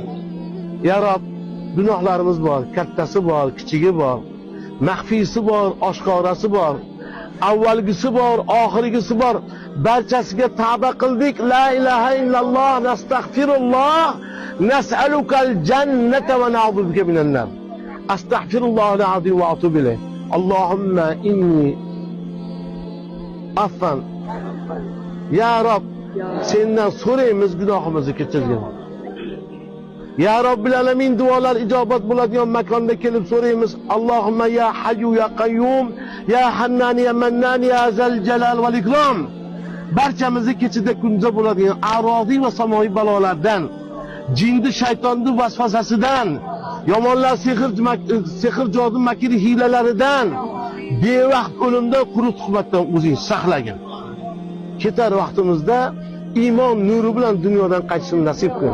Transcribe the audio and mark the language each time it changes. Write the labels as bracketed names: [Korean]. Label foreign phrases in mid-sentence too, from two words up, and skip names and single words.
[Uzbek] Ya Rob, gunohlarimiz bor, kattasi bor, kichigi bor, maxfiysi bor, oshkorasi bor, avvalgisi bor, oxirgisi bor. Barchasiga tavba qildik. [Arabic] لا إله إلا الله نستغفر الله نسألك الجنة ونعوذ بك من النار. أستغفر الله العظيم وأتوب إليه. اللهم إني عفان. [Uzbek] Ya Rob, sendan so'raymiz, gunohimizni kechirgin. [Arabic] يا رب العالمين, [Uzbek] duolar ijobat bo'ladigan makonda kelib so'raymiz. [Arabic] اللهم يا حي يا قيوم يا حنان يا منان يا ذا الجلال والإكرام. [Uzbek] Barchamizni kechida kunza bo'ladigan arodiy va samoviy balolardan, jinni shaytonning vasvasasidan, yomonlar sehr jodu makri hiylalaridan, bevaqt o'limdan, quruq suhbatdan o'zing saqlagin. Ketar vaqtimizda iymon nuri bilan dunyodan qaytishni nasib qil.